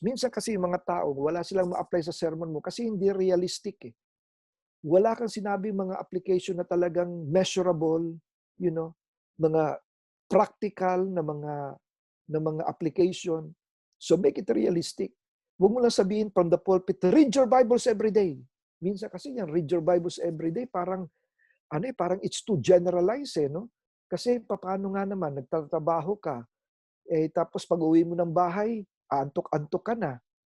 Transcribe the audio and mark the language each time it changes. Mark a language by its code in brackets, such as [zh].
[tl] Minsan kasi yung mga tao, wala silang ma-apply sa sermon mo kasi hindi realistic Wala kang sinabi mga application na talagang measurable, mga practical na mga application. [en] So make it realistic. [tl] Huwag mo lang sabihin [en] from the pulpit, read your Bibles every day. [tl] Minsan kasi yan, [en] read your Bibles every day, [tl] parang [en] it's too generalized no? [tl] Kasi paano nga naman, nagtatrabaho ka, tapos pag-uwi mo ng bahay, antok-antok ka na.